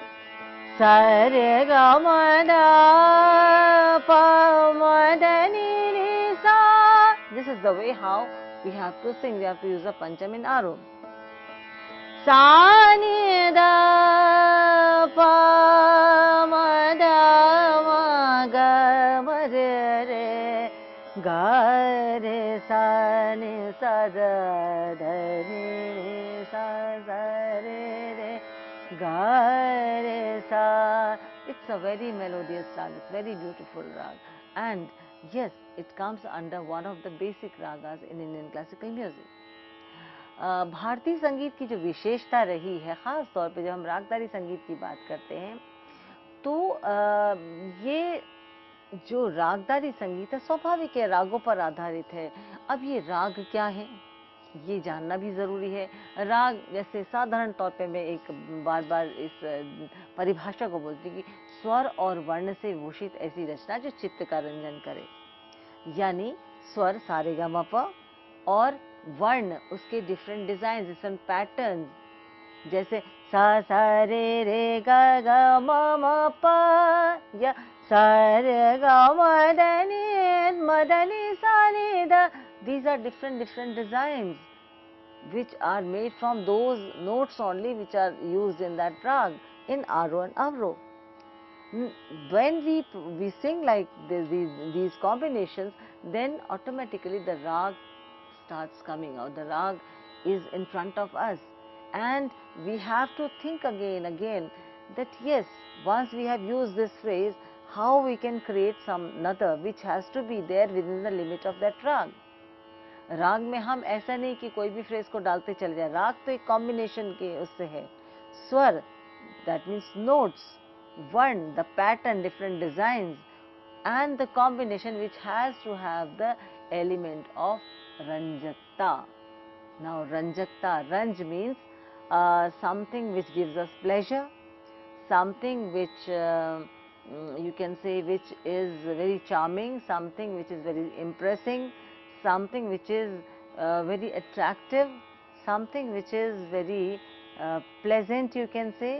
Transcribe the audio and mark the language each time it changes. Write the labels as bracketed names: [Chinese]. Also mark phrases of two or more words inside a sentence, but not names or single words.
[Hindi] सा रे ग म ध प म ध नि नि सा. [English] This is the way how we have to sing. We have to use a Pancham in Aro. [Hindi] सा नि ध प म ध म ग म रे ग रे सा नि सा ध ध नि सा सा रे ग रे सा. [English] It's a very melodious rag, it's very beautiful rag, and yes, it comes under one of the basic ragas in Indian classical music. [Hindi] भारतीय संगीत की जो विशेषता रही है, ख़ास तौर पे जब हम रागदारी संगीत की बात करते हैं, तो ये जो रागदारी संगीत है स्वाभाविक है, रागों पर आधारित है। अब ये राग क्या है, ये जानना भी ज़रूरी है। राग जैसे साधारण तौर पे मैं एक बार इस परिभाषा को बोलती हूँ कि स्वर और वर्ण से भूषित ऐसी रचना जो चित्त का रंजन करे। यानी स्वर सा रे गा मा पा और वर्ण उसके [English] different design, different pattern, [Hindi] जैसे सा सा रे गा गा मा मा पा, या सा रे गा मा दा नी सा नी दा. [English] These are different designs which are made from those notes only which are used in that rag in Aro and Avro. When we sing like these combinations, then automatically the rag starts coming out. The rag is in front of us, and we have to think again that yes, once we have used this phrase, how we can create some another which has to be there within the limit of that rag. [Hindi] राग में हम ऐसा नहीं कि कोई भी फ्रेज को डालते चले जाए, राग तो एक कॉम्बिनेशन के उससे है। [English] स्वर, that means notes, वर्ण, the pattern, different designs, and the combination which has to have the element of ranjakta. Now ranjakta, ranj means something which gives us pleasure, something which you can say which is very charming, something which is very impressing, something which is very attractive, something which is very pleasant, you can say.